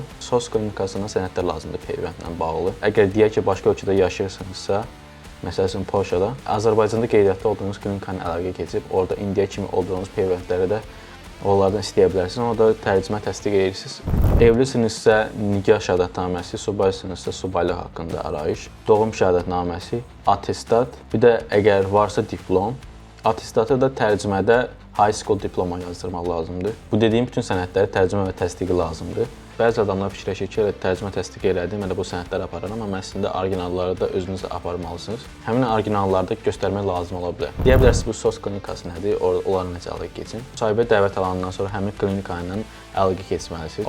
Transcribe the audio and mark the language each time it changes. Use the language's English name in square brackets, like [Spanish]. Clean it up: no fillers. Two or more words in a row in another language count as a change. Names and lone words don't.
[Azerbaijani] SOS klinikasına sənədlər lazımdır peyvəndlə bağlı. Əgər deyək ki, başqa ölkədə yaşayırsınızsa, məsəl üçün Polşada, Azərbaycanda qeydiyyatda olduğunuz klinikaya əlaqə keçib, orada indiyə kimi olduğunuz peyvəndləri də onlardan istəyə bilərsiniz. Onu da tərcümə təsdiq edirsiniz. Evlisinizsə, nikah şəhadətnaməsi, subaysınızsa, subaylıq haqqında arayış, doğum şəhadətnaməsi, attestat, bir də əgər varsa diplom. Attestatı da tərcümədə [English] high school diploma [Azerbaijani] yazdırmaq lazımdır. Bu dediyim bütün sənədləri tərcümə və təsdiqi lazımdır. Bəzi adamlar fikirləşir ki, tərcümə təsdiq elədim, mən də bu sənədləri apararam, amma əslində orijinalları da özünüzlə aparmalısınız. Həmin orijinalları da göstərmək lazım ola bilər. Deyə bilərsiniz, bu SOS klinikası nədir, onlarla necə əlaqə keçin. Müsahibə dəvət alandan sonra həmin klinika ilə əlaqə keçməlisiniz.